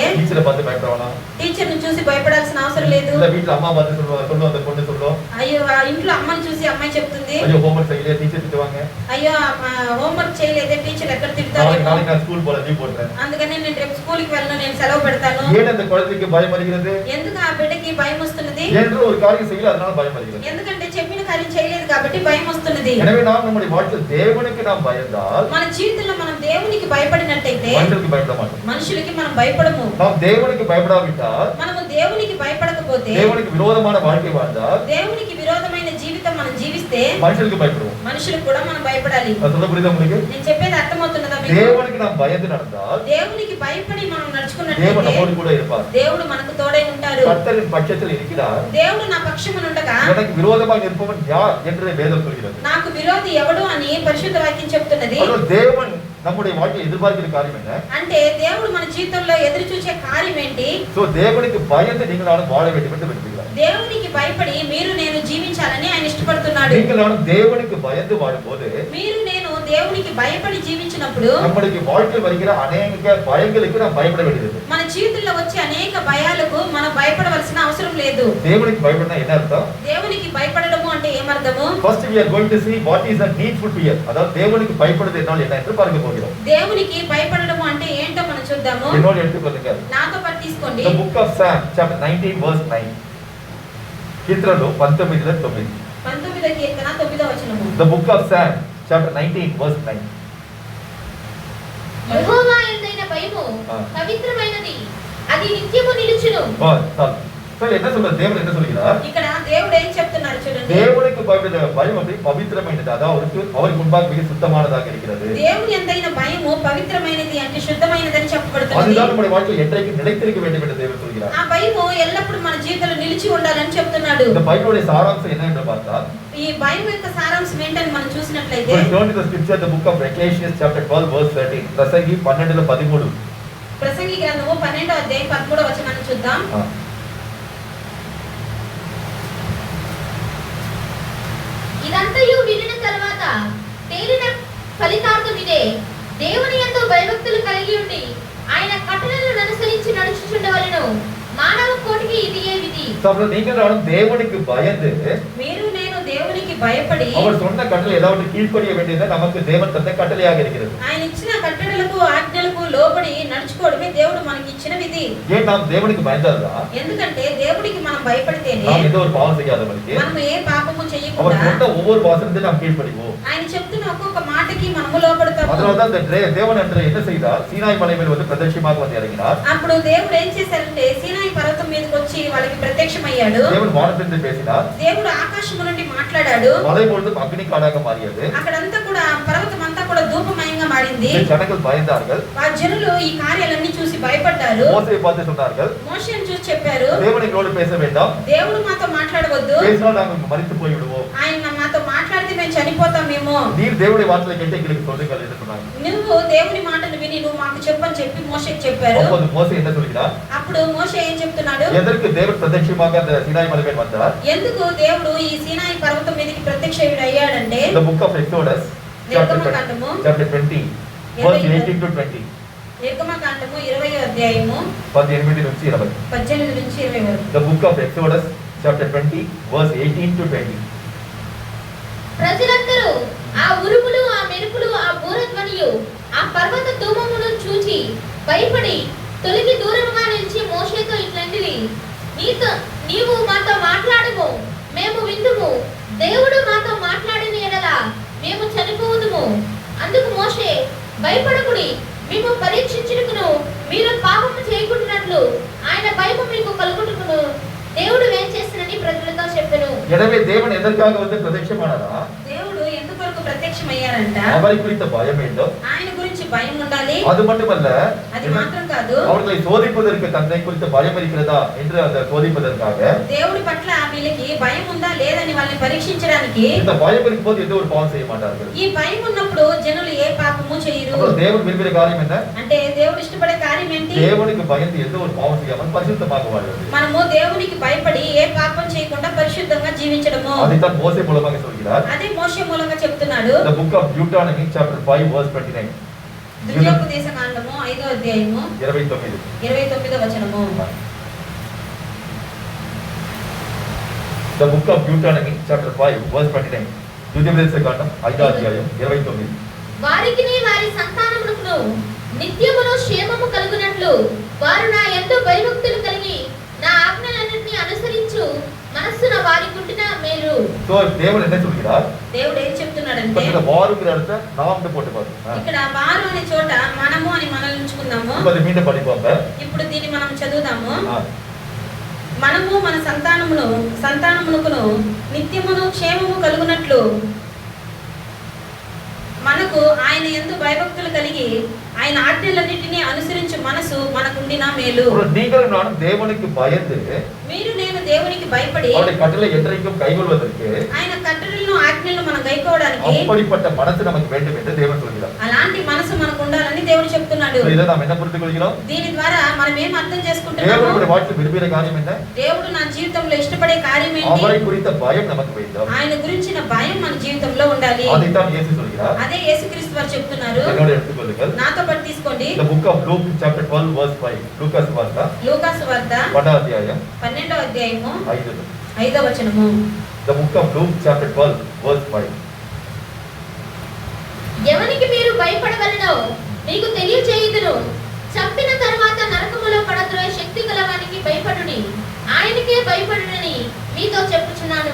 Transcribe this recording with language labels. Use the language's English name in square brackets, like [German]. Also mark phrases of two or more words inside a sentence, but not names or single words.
[Tamil] டீச்சரை பார்த்து பயப்படணும். [Telugu] టీచర్ ని చూసి భయపడాల్సిన అవసరం లేదు. [Tamil] இல்ல வீட்ல அம்மா பார்த்து சொல்லுவாங்க, அந்த பொண்ணு சொல்லும், [Telugu] అయ్యో ఇంట్లో అమ్మని చూసి అమ్మాయి చెప్తుంది, [Tamil] ஐயோ ஹோம்வொர்க் செய்யல, டீச்சர் திட்டுவாங்க. [Telugu] అయ్యో హోంవర్క్ చేయలేదే టీచర్ ఎక్కడ తిడతారు, [Tamil] நாளைக்கு நான் ஸ்கூல் போல లీవ్ போடுறேன். [Telugu] అందుకని నేను రేపు స్కూల్ కి వెళ్ళను, నేను సెలవు పెడతాను. [Tamil] ஏன் அந்த குழந்தைக்கு பயம் வருகிறது? [Telugu] ఎందుకు ఆ బిడ్డకి భయం వస్తున్నది? [Tamil] என்று ஒரு காரியம் செய்யல, அதனால பயம் வருகிறது. [Telugu] ఎందుకంటే చెప్పిన కార్యం చేయలేదు కాబట్టి భయం వస్తున్నది. [Tamil] எனவே நாம் நம்முடைய வாழ்க்கையில் தேவனுக்கு நாம் பயந்தால் [Telugu] మన జీవితంలో మనం దేవునికి భయపడినట్టయితే [Tamil] மனுஷனுக்கு பயப்பட மாட்டோம். [Telugu] మనుషులకి మనం భయపడము. [Tamil] நாம் தேவனுக்கு பயப்படாவிட்டால் [Telugu] మనము దేవునికి భయపడకపోతే [Tamil] தேவனுக்கு விரோதமான வாழ்க்கை வாழ்ந்தால் [Telugu] దేవునికి విరోధమైన జీవితం మనం జీవిస్తే [Tamil] மனுஷனுக்கு பயப்படுவோம். [Telugu] మనుషులకు కూడా మనం భయపడాలి. [Tamil] அது சொல்ல புரியுதா உங்களுக்கு? [Telugu] నేను చెప్పేది అర్థమవుతున్నదా మీకు? [Tamil] தேவனுக்கு நாம் பயந்து நடந்தால் [Telugu] దేవునికి భయపడి మనం [Tamil] தேவன் [Telugu] నడుచుకున్నట్లయితే [Tamil] நம்மோடு கூட இருப்பார். [Telugu] దేవుడు మనకు తోడై ఉంటారు. [Tamil] கர்த்தரின் பட்சத்தில் இருக்கிறார். [Telugu] దేవుడు నా పక్షమునుండగా [Tamil] எனக்கு விரோதமாக இருப்பவன் யார் என்று வேதம் சொல்கிறது. [Telugu] నాకు విరోధి ఎవడు అని పరిశుద్ధ వాక్యం చెప్తున్నది. [Tamil] அப்போ தேவன் நம்முடைய வாழ்க்கையை எதிர்பார்க்கிற காரியம் என்ன? [Telugu] అంటే దేవుడు మన జీవితంలో ఎదురు చూసే కార్యం ఏంటి? [Tamil] சோ தேவனுக்கு பயந்து நீங்கள் நானும் வாழ வேண்டும் என்று விரும்புகிறார். [Telugu] దేవునికి భయపడి మీరు నేను జీవించాలని ఆయన ఇష్టపడుతున్నాడు. [Tamil] நீங்கள் நானும் தேவனுக்கு பயந்து வாழும்போது [Telugu] మీరు నేను దేవునికి భయపడి జీవించినప్పుడు [Tamil] நம்மளுக்கு வாழ்க்கையில் வருகிற அநேக பயங்களுக்கு நாம் பயப்பட வேண்டியது. [Telugu] మన జీవితంలో వచ్చే అనేక భయాలకు మనం భయపడవలసిన అవసరం లేదు. [Tamil] தேவனுக்கு பயப்படனா என்ன அர்த்தம்? [Telugu] దేవునికి భయపడడము అంటే ఏమర్థము? [English] First we are going to see what is the needful fear. [Tamil] அதாவது தேவனுக்கு பயப்படுவது என்றால் என்ன என்று பார்க்க போகிறோம். [Telugu] దేవునికి భయపడడము అంటే ఏంటో మనం చూద్దాము. [Tamil] என்னோட எடுத்துக்கொள்ளுங்க. [Telugu] నాతో పాటు తీసుకోండి. [English] The book of Psalm chapter 19 verse 9. కీర్తనలు 19:9. [Telugu] 19వ కీర్తన 9వ వచనము. [English] The book of Psalm chapter 19 verse 9. [Telugu] యెహోవా యందైన భయము పవిత్రమైనది, అది నిత్యము నిలుచును. [Tamil] சரி, என்ன சொல்றார்? தேவன் என்ன சொல்கிறார்? [Telugu] ఇక్కడ దేవుడు ఏం చెప్తున్నారు చూడండి. [Tamil] దేవునికి பயப்படுகிற பயம் வந்து பவித்திரமானது. அதாவது அவருக்கு முன்பாக மிக சுத்தமானதாக இருக்கிறது. [Telugu] దేవుని యందైన భయము పవిత్రమైనది అంటే శుద్ధమైనదని చెప్పబడుతుంది. [Tamil] அதுதான் நம்முடைய வாழ்க்கையில் என்றைக்கு நிலைத்திருக்க வேண்டும் என்று தேவன் சொல்கிறார். [Telugu] ఆ భయము ఎల్లప్పుడూ మన జీవితంలో నిలిచి ఉండాలని చెప్తున్నాడు. [Tamil] இந்த பைபிளுடைய சாராம்சம் என்ன என்று பார்த்தால் [Telugu] ఈ భయం యొక్క సారాంశం ఏంటని మనం చూసినట్లయితే [English] we turn to the scripture, the book of Ecclesiastes chapter 12 verse 13. [Telugu] ప్రసంగి 12:13. ప్రసంగి గ్రంథము 12వ అధ్యాయం 13వ వచనాన్ని చూద్దాం. ఇదంతయు వినిన తరువాత తేలిన ఫలితార్థం ఇదే, దేవుని యందు భయభక్తులు కలిగి ఉండి ఆయన కట్టడలను అనుసరించి నడుచుచుండవలెను. మానవ కోటికి ఇదియే విధి. [Tamil] நீங்கள் நானும் தேவனுக்கு பயந்து [Telugu] మీరు నేను దేవునికి భయపడి [Tamil] அவர் சொன்ன கட்டளை ஏதாவது கீழ்ப்படிய வேண்டியது நமக்கு தேவன் தந்த கட்டளையாக இருக்கிறது. [Telugu] ఆయన ఇచ్చిన కట్టడలకు ఆజ్ఞలకు లోబడి నడుచుకోవడమే దేవుడు మనకి ఇచ్చిన విధి. [Tamil] ஏன் நாம் தேவனுக்கு பயந்தால்దా? [Telugu] ఎందుకంటే దేవుడికి మనం భయపడితేనే [Tamil] நாம் எந்த ஒரு பாவம் செய்யாதபடிக்கு [Telugu] మనం ఏ పాపము [Tamil] அவர் [Telugu] చేయకుండా [Tamil] சொன்ன ஒவ்வொரு வாசனத்தை நாம் கீழ்ப்படிவோம். [Telugu] ఆయన చెప్తున్న ఒక్కొక్క మాటకి మనము లోబడతాము. [Tamil] அதனால்தான் தேவன் அன்று என்ன செய்தார்? சீனாய் மலை மேல் வந்து பிரதட்சமாக வந்து இறங்கினார். [Telugu] అప్పుడు దేవుడు ఏం చేశారంటే సీనాయి పర్వతం మీదకి వచ్చి వాళ్ళకి ప్రత్యక్షమయ్యాడు. [Tamil] தேவன் வானத்திலிருந்து பேசினார். [Telugu] దేవుడు ఆకాశము నుండి మాట్లాడాడు. [Tamil] மலை முழுவதும் அக்னி காடாக மாறியது. [Telugu] అక్కడంతా కూడా పర్వతం అంతా కూడా ధూపమయంగా మారింది. [Tamil] ஜனங்கள் பயந்தார்கள். [Telugu] ఆ జనులు ఈ కార్యాలన్నీ చూసి భయపడ్డారు. [Tamil] மோசேயை பார்த்து சொன்னார்கள், [Telugu] మోషేను చూసి చెప్పారు, [Tamil] தேவன் எங்களோடு பேச வேண்டாம். [Telugu] దేవుడు మాతో మాట్లాడవద్దు. [Tamil] பேசினால் நாங்கள் மரித்து போய் விடுவோம். [Telugu] ఆయన మాతో మాట్లాడితే మేము చనిపోతామేమో. [Tamil] நீர் தேவனுடைய வார்த்தையை கேட்டு எங்களுக்கு சொல்லுங்கள் என்று சொன்னாங்க. [Telugu] నువ్వు దేవుని మాటలు విని నువ్వు మాకు చెప్పని చెప్పి మోషేకి చెప్పారు. [Tamil] அப்போது மோசே என்ன சொல்கிறார்? [Telugu] అప్పుడు మోషే ఏం చెప్తున్నాడు? [Tamil] எதற்கு தேவன் பிரத்யட்சமாக அந்த சீனாய் மலை மேல் வந்தார்? [Telugu] ఎందుకు దేవుడు ఈ సీనాయి పర్వతం మీదకి ప్రత్యక్షుడు అయ్యాడంటే [English] The book of Exodus chapter 20 verse 18 to 20. [Telugu] నిర్గమకాండము 20వ అధ్యాయము 18 నుంచి 20. 18 నుంచి 20 వరకు. [English] The book of Exodus chapter 20 verse 18 to 20. [Telugu] ప్రజలందరూ ఆ ఉరుములు, ఆ మెరుపులు, ఆ బూరధ్వనియు, ఆ పర్వత ధూమమును చూచి భయపడి తొలగి దూరముగా నిలిచి మోషేతో ఇట్లంటిది, నీవు మాతో మాట్లాడము, మేము విందుము. దేవుడు మాతో మాట్లాడిన ఎడల మేము చనిపోవుదుము. అందుకు మోషే, భయపడకుడి, మేము పరీక్షించుటకును మీరు పాపము చేయకుండానట్లు ఆయన భయము మీకు కలుగుటకును దేవుడు ఏం చేస్తానని ప్రజలతో చెప్పెను. [Tamil] எனவே தேவன் எதற்காக வந்து பிரத்யட்சமானாரா? [Telugu] దేవుడు ఎందుకొరకు ప్రత్యక్షమయ్యారంట? [Tamil] அவரை குறித்த பயம் வேண்டும். [Telugu] ఆయన గురించి భయం ఉండాలి. [Tamil] அது மட்டுமல்ல, [Telugu] అది మాత్రం కాదు, [Tamil] அவர்களை சோதிப்பதற்கு தன்னை குறித்த பயம் இருக்கிறதா என்று அதை சோதிப்பதற்காக [Telugu] దేవుడి పట్ల వీళ్ళకి భయం ఉందా లేదని వాళ్ళని పరీక్షించడానికి [Tamil] இந்த பயம் இருக்கும்போது எந்த ஒரு பாவம் செய்ய மாட்டார்கள். [Telugu] ఈ భయం ఉన్నప్పుడు జనులు ఏ పాపము చేయరు. [Tamil] அப்போ தேவன் விரும்புகிற காரியம் என்ன? [Telugu] అంటే దేవుడు ఇష్టపడే కార్యం ఏంటి? [Tamil] தேவனுக்கு பயந்து எந்த ஒரு பாவம் செய்யாமல் பரிசுத்தமாக வாழ்வது. [Telugu] మనము దేవునికి భయపడి ఏ పాపం చేయకుండా పరిశుద్ధంగా జీవించడము. [Tamil] அதைத்தான் மோசே மூலமாக சொல்கிறார். [Telugu] అదే మోషే మూలంగా చెప్తున్నాడు. [English] The book of Deuteronomy chapter 5 verse 29. [Telugu] ద్వితీయోపదేశకాండము 5వ అధ్యాయము 29వ వచనము. [English] The book of Deuteronomy chapter 5 verse 29. [Telugu] ద్వితీయోపదేశకాండం 5వ అధ్యాయం 29. వారికిని వారి సంతానమునకును నిత్యమును క్షేమము కలుగునట్లు వారు నా యందు భయభక్తులు కలిగి నా ఆజ్ఞలన్నిటిని అనుసరించు మనస్సున వారికి ఉండిన మేలు. [Tamil] சோ தேவன் என்ன சொல்கிறார்? [Telugu] దేవుడు ఏం చెప్తున్నాడంటే [Tamil] இப்ப இந்த வாருங்கிற இடத்துல நாம்னு போட்டு பாருங்க. [Telugu] ఇక్కడ వారు అనే చోట మనము అని మనల్ని ఉంచుకుందాము. [Tamil] இப்ப அதை மீண்டும் படிப்போங்க. [Telugu] ఇప్పుడు దీన్ని మనం చదువుదాము. మనము మన సంతానమునకును నిత్యమును క్షేమము కలుగునట్లు మనకు ఆయన యందు భయభక్తులు కలిగి ఆయన ఆజ్ఞలన్నిటిని అనుసరించు మనసు మనకుండిన మేలు. [Tamil] நீங்களும் நானும் தேவனுக்கு பயந்து [Telugu] మీరు నేను దేవునికి భయపడి [Tamil] அவருடைய கட்டளை என்றைக்கும் கைக்கொள்வதற்கு [Telugu] ఆయన కట్టడలను ఆజ్ఞలను మనం గైకోవడానికి [Tamil] அப்படிப்பட்ட மனசு நமக்கு வேண்டும் என்று தேவன் சொல்கிறார். [Telugu] అలాంటి మనసు మనకు ఉండాలని దేవుడు చెప్తున్నాడు. [Tamil] இதை நாம் என்ன புரிந்து கொள்கிறோம்? [Telugu] దీని ద్వారా మనం ఏం అర్థం చేసుకుంటున్నాము? [Tamil] தேவனுடைய வாழ்க்கையில் விரும்புகிற காரியம் என்ன? [Telugu] దేవుడు నా జీవితంలో ఇష్టపడే కార్యం ఏంటి? [Tamil] அவரை குறித்த பயம் நமக்கு வேண்டும். [Telugu] ఆయన గురించిన భయం మన జీవితంలో ఉండాలి. [Tamil] அதைத்தான் இயேசு சொல்கிறார். [Telugu] అదే యేసుక్రీస్తు వారు చెప్తున్నారు. [Tamil] என்னோட எடுத்துக்கொள்ளுங்கள். [Telugu] నాతో పాటు తీసుకోండి. [English] The book of Luke chapter 12 verse 5. [Telugu] లూకాసు వార్త లూకాసు వార్త 12వ అధ్యాయం 12వ అధ్యాయము 5వ వచనము. [English] The book of Luke chapter 12 verse 5. [Telugu] ఎవనికి మీరు భయపడవలనో మీకు తెలియచేయుదును. చంపిన తరువాత నరకములో పడద్రోయ శక్తి గలవానికి భయపడుడి. ఆయనకే భయపడునని మీతో చెప్పుచున్నాను.